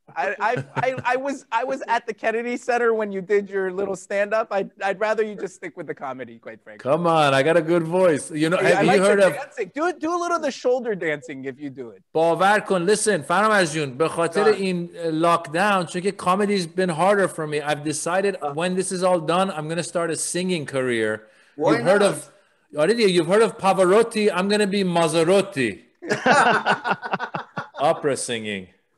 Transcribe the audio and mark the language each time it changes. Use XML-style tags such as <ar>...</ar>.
<en>I was at the Kennedy Center when you did your little stand-up. I'd rather you just stick with the comedy, quite frankly. Come on, I got a good voice. Have you heard of dancing? Do a little of the shoulder dancing if you do it.</en> <fa>باور کن.</fa> <en>Listen, Faramarz جون,</en> <fa>به خاطر این</fa> <en>lockdown,</en> <fa>چون که</fa> <en>comedy's been harder for me. I've decided when this is all done, I'm going to start a singing career. You've heard of Pavarotti. I'm going to be Mazzarotti. Opera singing.</en>